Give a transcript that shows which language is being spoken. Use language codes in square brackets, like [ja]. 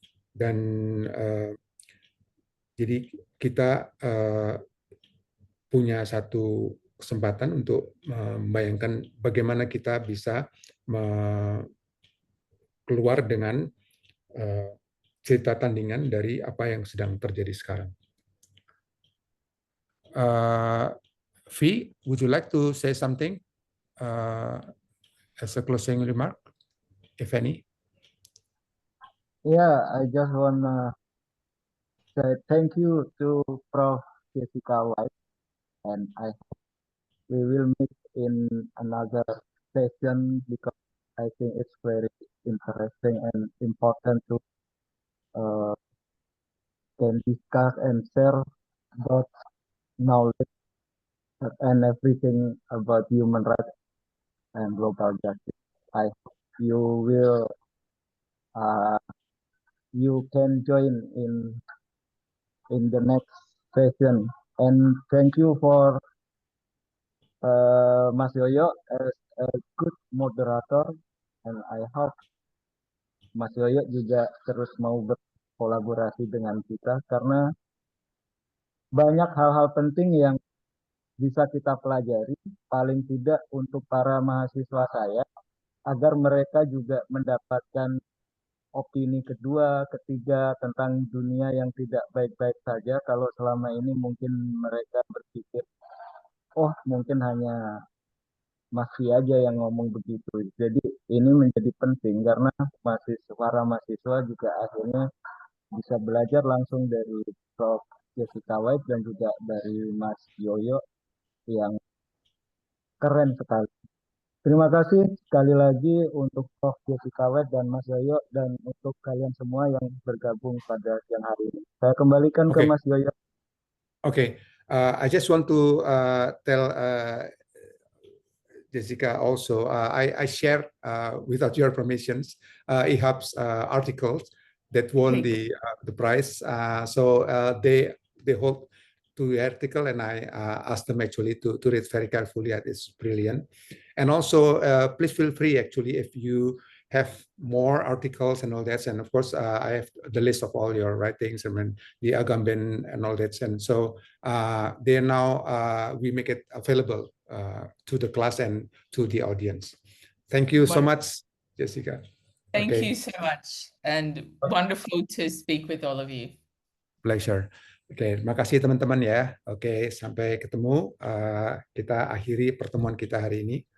[id] Dan jadi kita punya satu kesempatan untuk membayangkan bagaimana kita bisa keluar dengan cerita tandingan dari apa yang sedang terjadi sekarang. [en] V, would you like to say something as a closing remark, if any? Yeah, I just wanna say thank you to Prof. Jessica White, and I hope we will meet in another session because I think it's very interesting and important to can discuss and share about knowledge and everything about human rights and global justice. I hope you will you can join in the next session. And thank you for Mas Yoyo as a good moderator, and I hope Mas Yoyo [id] juga terus mau berkolaborasi dengan kita karena banyak hal-hal penting yang bisa kita pelajari, paling tidak untuk para mahasiswa saya, agar mereka juga mendapatkan opini kedua, ketiga tentang dunia yang tidak baik-baik saja kalau selama ini mungkin mereka berpikir, oh mungkin hanya Masih aja yang ngomong begitu. Jadi ini menjadi penting karena para mahasiswa juga akhirnya bisa belajar langsung dari Prof. Jessica White dan juga dari Mas Yoyo yang keren sekali. Terima kasih sekali lagi untuk Prof. Jessica White dan Mas Yoyo dan untuk kalian semua yang bergabung pada siang hari ini. Saya kembalikan ke Mas Yoyo. [en] Okay, I just want to tell Jessica also, I share without your permissions IHAB's articles that won the prize. So they hold to the article, and I asked them actually to read very carefully. It's brilliant. And also, please feel free actually if you have more articles and all that. And of course, I have the list of all your writings and the Agamben and all that. And so they are now, we make it available to the class and to the audience. Thank you so much, Jessica. Thank you so much, and wonderful to speak with all of you. Pleasure. [id] Oke, terima kasih teman-teman ya. Oke, sampai ketemu. Kita akhiri pertemuan kita hari ini.